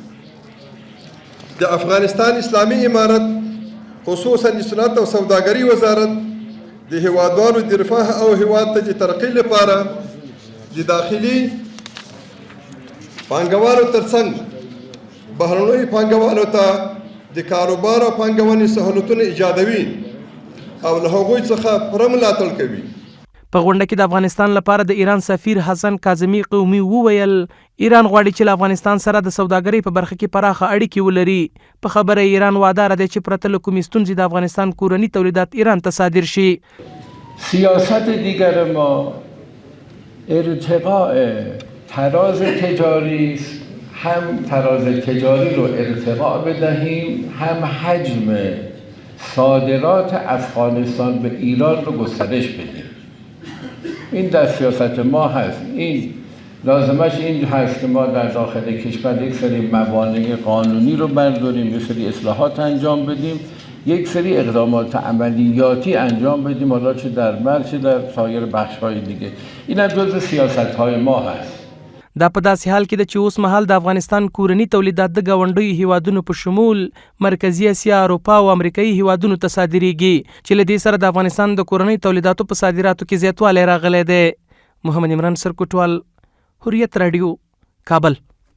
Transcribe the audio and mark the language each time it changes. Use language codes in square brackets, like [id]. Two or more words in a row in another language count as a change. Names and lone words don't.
[ps] د افغانستان اسلامي امارت خصوصا د صنعت او سوداګرۍ وزارت د هیوادوالو د رفاه او هیواد ته د ترقۍ لپاره د داخلي پانګوالو ترڅنګ بهرنیو پانګوالو ته د کاروبار او پانګونې سهولتونه ایجادوي او له هغوی څخه پوره ملاتړ کوي. په غونډه کې د افغانستان لپاره د ایران سفیر حسن کاظمي قومي وویل ایران غواړي چې له افغانستان سره د سوداګرۍ په برخه کې پراخه اړیکې ولري. په خبره ایران وعده ده چې پرته له کومې ستونزې د افغانستان کورني تولیدات ایران ته صادر شي. [fa] سیاست دیگر ما ارتقاء تراز تجاری است، هم تراز تجاری رو ارتقاء بدهیم، هم حجم صادرات افغانستان به ایران رو گسترش بدیم. این در سیاست ما هست. این لازمش این هست که ما در داخل کشور یک سری موانع قانونی رو برداریم، یک سری اصلاحات انجام بدیم، یک سری اقدامات عملیاتی انجام بدیم، حالا چه در مرز چه در سایر بخش‌های دیگه. این هم جزو سیاست‌های ما هست. [ps] دا په داسې حال کې ده چې اوس مهال د افغانستان کورني تولیدات د ګاونډیو هیوادونو په شمول مرکزي اسیا، اروپا او امریکایي هیوادونو ته صادریږي چې له دې سره د افغانستان د کورنۍ تولیداتو په صادراتو کې زیاتوالی راغلی دی. محمد عمران سرکوټوال، حریت رادیو، کابل.